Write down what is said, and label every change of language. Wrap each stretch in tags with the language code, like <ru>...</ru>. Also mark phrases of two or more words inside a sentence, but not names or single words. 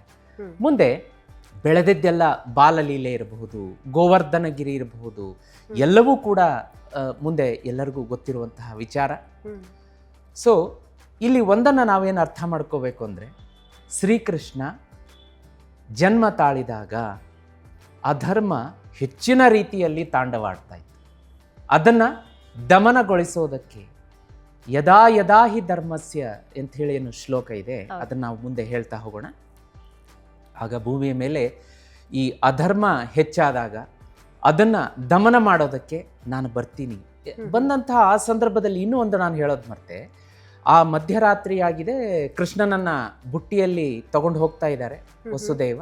<kn>ಮುಂದೆ ಬೆಳೆದಿದ್ದೆಲ್ಲ ಬಾಲಲೀಲೆ ಇರಬಹುದು, ಗೋವರ್ಧನಗಿರಿ ಇರಬಹುದು, ಎಲ್ಲವೂ ಕೂಡ ಮುಂದೆ ಎಲ್ಲರಿಗೂ ಗೊತ್ತಿರುವಂತಹ ವಿಚಾರ. ಸೊ ಇಲ್ಲಿ ಒಂದನ್ನು ನಾವೇನು ಅರ್ಥ ಮಾಡ್ಕೋಬೇಕು ಅಂದರೆ, ಶ್ರೀಕೃಷ್ಣ ಜನ್ಮ ತಾಳಿದಾಗ ಅಧರ್ಮ ಹೆಚ್ಚಿನ ರೀತಿಯಲ್ಲಿ ತಾಂಡವಾಡ್ತಾ ಇತ್ತು. ಅದನ್ನು ದಮನಗೊಳಿಸೋದಕ್ಕೆ</kn> <sa>ಯದಾ ಯದಾ ಹಿ ಧರ್ಮಸ್ಯ</sa> <kn>ಅಂತ ಹೇಳಿ ಏನು ಶ್ಲೋಕ ಇದೆ, ಅದನ್ನು ನಾವು ಮುಂದೆ ಹೇಳ್ತಾ ಹೋಗೋಣ. ಆಗ ಭೂಮಿಯ ಮೇಲೆ ಈ ಅಧರ್ಮ ಹೆಚ್ಚಾದಾಗ ಅದನ್ನು ದಮನ ಮಾಡೋದಕ್ಕೆ ನಾನು ಬರ್ತೀನಿ. ಬಂದಂತಹ ಆ ಸಂದರ್ಭದಲ್ಲಿ ಇನ್ನೂ ಒಂದು ನಾನು ಹೇಳೋದು ಮರ್ತೆ, ಆ ಮಧ್ಯರಾತ್ರಿ ಆಗಿದೆ, ಕೃಷ್ಣನನ್ನ ಬುಟ್ಟಿಯಲ್ಲಿ ತಗೊಂಡು ಹೋಗ್ತಾ ಇದ್ದಾರೆ ವಸುದೇವ.</kn>